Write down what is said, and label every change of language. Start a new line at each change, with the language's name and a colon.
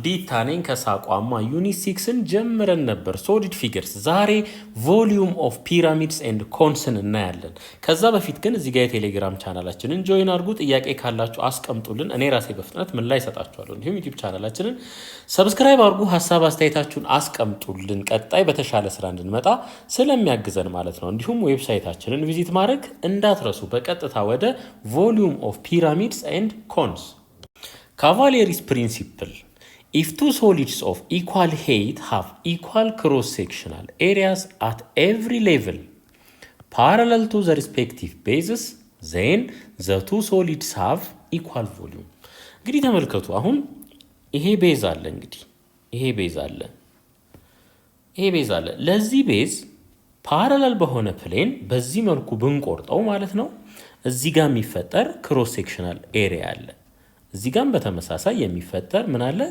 Amharic: ዲታ ነኝ ከሳቋማ ዩኒት 6ን ጀምረን ነበር። ሶሊድ ፊገርስ ዛሬ
English: ቮሊዩም ኦፍ ፒራሚድስ ኤንድ ኮንስን
Amharic: እናያለን። ከዛ በፊት ግን እዚህ ጋር የቴሌግራም ቻናላችንን ጆይን አድርጉ። ጥያቄ ካላችሁ አስቀምጡልን። እኔ ራሴ በፍጥነት ምን ላይ እሰጣችኋለሁ። እንዲሁም ዩቲዩብ ቻናላችንን ሰብስክራይብ አድርጉ። ሀሳብ አስተያየታችሁን አስቀምጡልን። ቀጣይ በተሻለ ስራ እንድንመጣ ስለሚያግዘን ማለት ነው። እንዲሁም ዌብሳይታችንን ቪዚት ማድረግ እንዳትረሱ። በቀጥታ ወደ
English: ቮሊዩም ኦፍ ፒራሚድስ ኤንድ ኮንስ Cavalieri's principle. If two solids of equal height have equal cross-sectional areas at every level parallel to the respective bases, then the two solids have equal volume.
Amharic: እንግዲህ ተመልከቱ። አሁን ይሄ ቤዝ አለ። እንግዲህ ይሄ ቤዝ አለ። ለዚህ ቤዝ ፓራላል በሆነ ፕሌን በዚህ መልኩ ብንቆርጠው ማለት ነው እዚህ ጋር የሚፈጠር ክሮስ ሴክሽናል ኤሪያ አለ። እዚህ ጋር በተመሳሳይ የሚፈጠር ምን አለ?